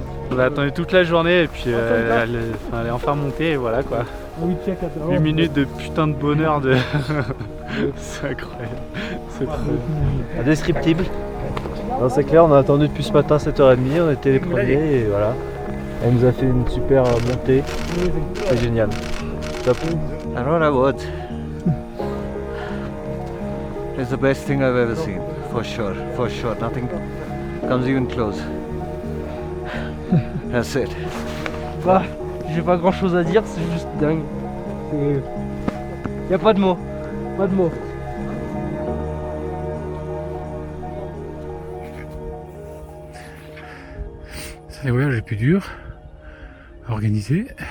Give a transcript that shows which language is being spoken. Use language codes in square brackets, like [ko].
[fr] On a attendu toute la journée et puis elle est enfin montée et voilà quoi. 8 minutes de putain de bonheur de... C'est incroyable. C'est trop... Indescriptible. C'est clair, on a attendu depuis ce matin 7h30, on était les premiers et voilà. Elle nous a fait une super montée. C'est génial. Top. [en] Aurora Wood is the best thing I've ever seen, for sure, nothing comes even close. That's it. [fr] Bah, j'ai pas grand chose à dire, c'est juste dingue. Y a pas de mots, pas de mots. C'est les voyages les plus durs à organiser.